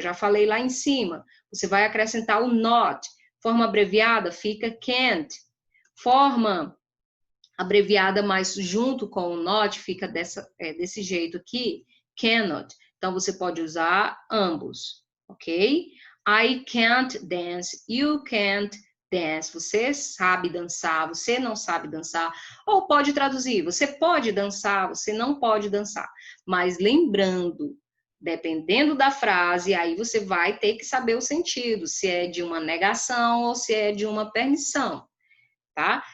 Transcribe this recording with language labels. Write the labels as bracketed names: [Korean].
[Portuguese] Já falei lá em cima. Você vai acrescentar o not. Forma abreviada fica can't. Forma abreviada, mas junto com o not, fica desse jeito aqui, cannot. Então, você pode usar ambos, ok? [English] I can't dance, you can't dance. [Portuguese] Você sabe dançar, você não sabe dançar. Ou pode traduzir, você pode dançar, você não pode dançar. Mas lembrando, dependendo da frase, aí você vai ter que saber o sentido, se é de uma negação ou se é de uma permissão. Tá?